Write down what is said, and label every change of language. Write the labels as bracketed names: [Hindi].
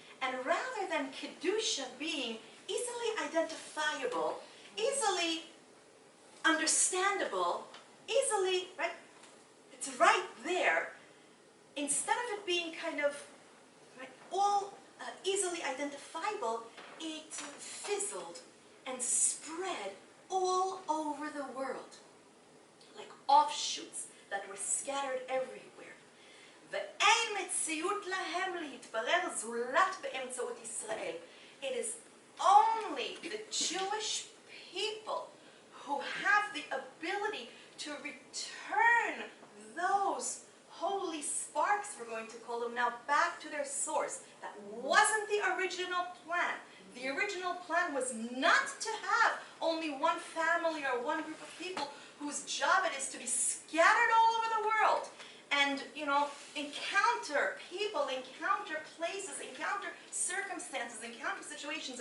[English] And rather than Kedusha being easily identifiable, easily understandable, it's right there, instead of it being kind of all easily identifiable, it fizzled and spread all over the world, like offshoots that were scattered everywhere. [Hebrew] ואין מציאות להם להתברר זולת באמצעות ישראל. [English] It is only the Jewish people who have the ability to return those holy sparks, we're going to call them now, back to their source. That wasn't the original plan. The original plan was not to have only one family or one group of people whose job it is to be scattered all over the world and, encounter people, encounter places, encounter circumstances, encounter situations.